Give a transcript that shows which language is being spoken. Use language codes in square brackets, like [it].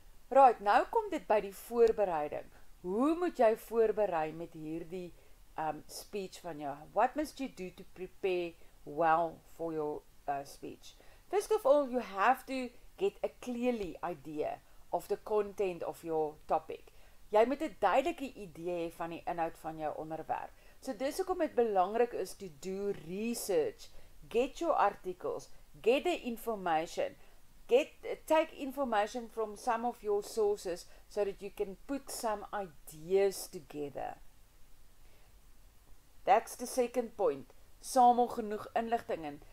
[af] Right, nou kom dit by die voorbereiding. Hoe moet jy voorberei met hierdie speech van jou? [en] What must you do to prepare well for your speech? First of all, you have to get a clearly idea of the content of your topic. [af] Jy moet 'n duidelike idee hê van die inhoud van jou onderwerp. So dis hoekom dit belangrik is [en] to do research. Get your articles, get the information, take information from some of your sources so that you can put some ideas together. That's the second point. [af] Samel genoeg inligting in.